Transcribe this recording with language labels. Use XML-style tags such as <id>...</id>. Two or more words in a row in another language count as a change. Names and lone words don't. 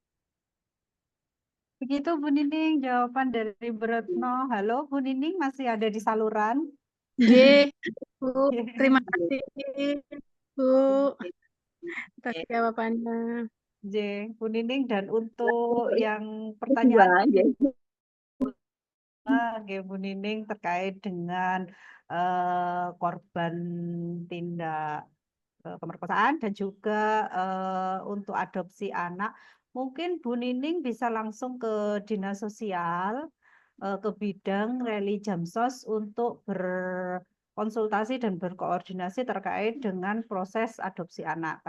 <id>Begitu Bu Nining jawaban dari Bu Retno. Halo Bu Nining, masih ada di saluran? Nggih, Bu. Terima kasih Bu atas jawabannya. Bu Nining, dan untuk yang Kedua, pertanyaan nggih. nggih, Bu Nining terkait dengan korban tindak pemerkosaan dan juga untuk adopsi anak, mungkin Bu Nining bisa langsung ke Dinas Sosial, ke bidang Reli Jamsos untuk berkonsultasi dan berkoordinasi terkait dengan proses adopsi anak.</id>